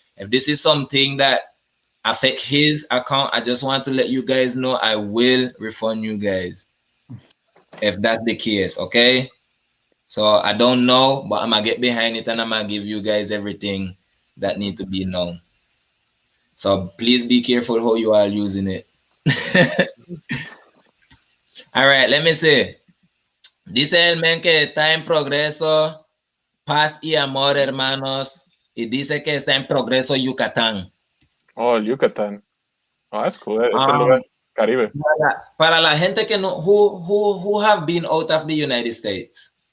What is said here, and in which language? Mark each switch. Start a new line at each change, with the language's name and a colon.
English: If this is something that affect his account, I just want to let you guys know I will refund you guys. If that's the case, okay? So I don't know, but I'm going to get behind it and I'm going to give you guys everything that need to be known. So please be careful how you are using it. All right, let me see.
Spanish: Dice el men que está en progreso, paz y amor, hermanos. Y dice que está en progreso Yucatán.
English: Oh, Yucatán. Oh, that's cool.
Spanish: Es el lugar Caribe. Para la gente que no,
English: who have been out of the United States?